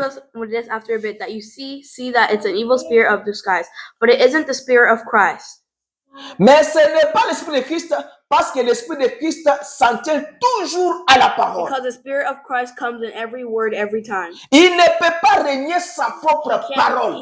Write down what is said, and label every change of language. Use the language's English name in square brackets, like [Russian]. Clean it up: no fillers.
[English] us with this after a bit that you see that it's an evil spirit of disguise, but it isn't the spirit of Christ. [French] Mais ce n'est pas l'esprit de Christ parce que l'esprit de Christ s'en tient toujours à la parole. [English] Because the spirit of Christ comes in every word, every time. [French] Il ne peut pas renier sa propre parole.